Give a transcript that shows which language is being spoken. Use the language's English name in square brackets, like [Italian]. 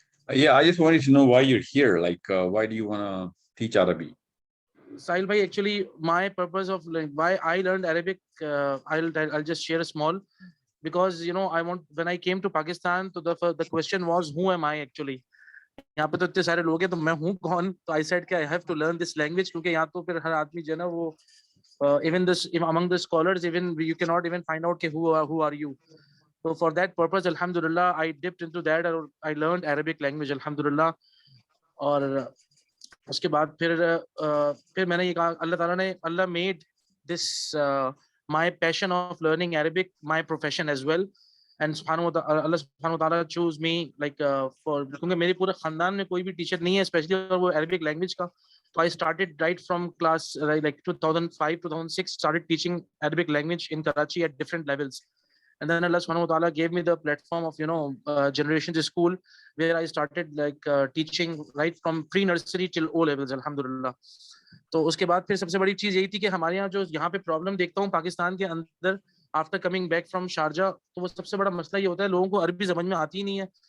[English] Yeah, I just wanted to know why you're here. Like, why do you want to teach Arabic? Sahil bhai, actually, my purpose of why I learned Arabic, I'll just share a small, because when I came to Pakistan, so the question was, who am I actually? [Urdu] یہاں پہ تو اتنے سارے لوگ ہیں تو میں ہوں کون؟ تو [English] I said [Urdu] کہ [English] I have to learn this language, [Urdu] کیونکہ یہاں تو پھر ہر آدمی جو ہے نا وہ [English] even this among the scholars, even you cannot even find out [Urdu] کہ [English] who are you. So for that purpose, alhamdulillah, I dipped into that and I learned Arabic language, alhamdulillah. [Urdu] اور اس کے بعد پھر میں نے یہ کہا اللہ تعالیٰ نے اللہ [English] made this my passion of learning Arabic my profession as well. And [Urdu] اللہ سبحانہ وتعالیٰ [English] choose me like for [Urdu] کیونکہ میرے پورے خاندان میں کوئی بھی ٹیچر نہیں ہے اسپیشلی اور وہ عربک لینگویج کا. [English] So I started right from class like 2005 2006 started teaching Arabic language in Karachi at different levels. And then Allah subhanahu wa ta'ala gave me the platform of Generations School, where I started like teaching right from pre-nursery till O levels, alhamdulillah. [Urdu] تو اس کے بعد پھر سب سے بڑی چیز یہی تھی کہ ہمارے یہاں جو یہاں پہ پرابلم دیکھتا ہوں پاکستان کے اندر [English] after coming back from [Urdu] Sharjah, تو وہ سب سے بڑا مسئلہ یہ ہوتا ہے لوگوں کو عربی سمجھ میں آتی ہی نہیں ہے.